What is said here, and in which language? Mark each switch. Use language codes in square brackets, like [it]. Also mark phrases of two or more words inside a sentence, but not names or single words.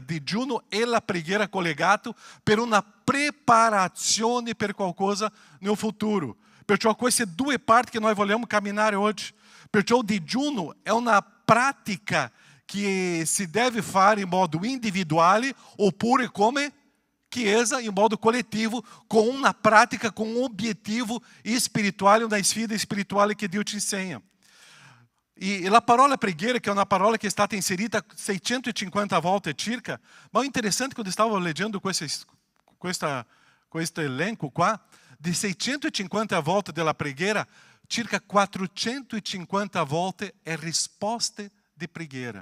[it] Digiuno e la preghiera collegato per una preparazione per qualcosa nel futuro. Perciò queste due parti che noi vogliamo camminare oggi. Perciò il digiuno è una pratica che si deve fare in modo individuale oppure come Chiesa in modo coletivo, [pt] com uma prática, com um objetivo espiritual, [it] uma sfida espirituale che Dio ci insegna. E a parola preghiera, che è una parola che è stata inserita 650 volte circa, ma è interessante quando stavo leggendo questo elenco qua, di 650 volte della preghiera, circa 450 volte è risposte di preghiera.